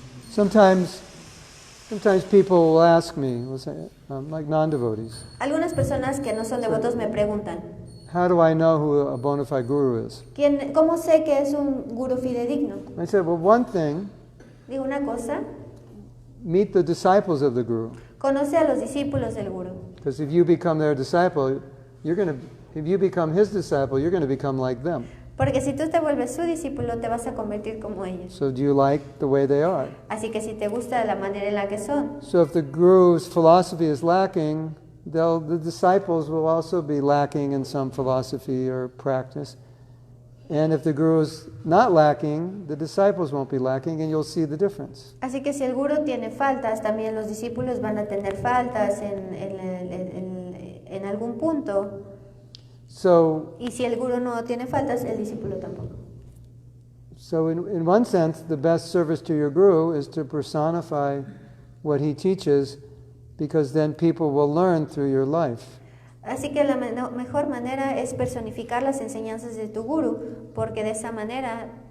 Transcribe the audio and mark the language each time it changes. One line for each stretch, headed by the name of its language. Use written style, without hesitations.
English: Sometimes people will ask me, like non-devotees,
Spanish: Algunas personas que no son devotos me preguntan,
English: how do I know who a bona fide guru is?
Spanish: ¿cómo sé que es un guru fidedigno?
English: I said, well, one thing,
Spanish: Digo una cosa,
English: meet the disciples of the guru.
Spanish: conoce a los discípulos del guru.
English: Because if you become their disciple, if you become his disciple, you're going to become like them.
Spanish: Porque si tú te vuelves su discípulo, te vas a convertir como ellos.
English: So do you like the way they are?
Spanish: Así que si te gusta la manera en la que son,
English: So if the guru's philosophy is lacking, the disciples will also be lacking in some philosophy or practice. And if the guru's not lacking, the disciples won't be lacking, and you'll see the difference.
Spanish: así que si el guru tiene faltas, también los discípulos van a tener faltas en algún punto.
English: So
Spanish: Y si el guru no tiene faltas, el discípulo tampoco.
English: in one sense, the best service to your guru is to personify what he teaches, because then people will learn through your life.
Spanish: Así que la mejor manera es personificar las enseñanzas de tu guru, porque de esa manera